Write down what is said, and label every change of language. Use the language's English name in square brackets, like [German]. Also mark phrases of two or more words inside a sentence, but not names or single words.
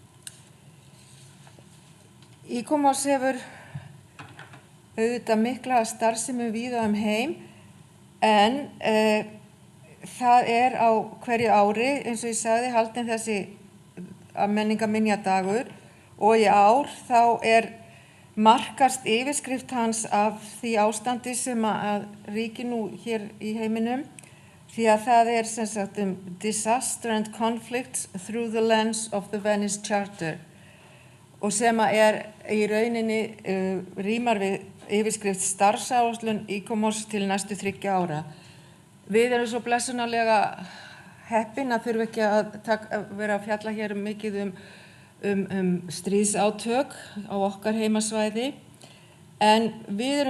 [Icelandic] ICOMOS hefur auðvitað mikla starfsemi víða heim en það á hverju ári, eins og ég sagði, haldinn þessi menningarminjadagur og í ár þá markast yfirskrift hans af því ástandi sem að ríkir nú hér í heiminum, því að það sem sagt Disaster and Conflicts through the lens of the Venice Charter og sem að í rauninni rímar við yfirskrift starfsáætlun ICOMOS til næstu 3 ára. Við erum svo blessunarlega heppin að þurfa ekki að vera að fjalla hér mikið stríðsátök á okkar heimasvæði, en við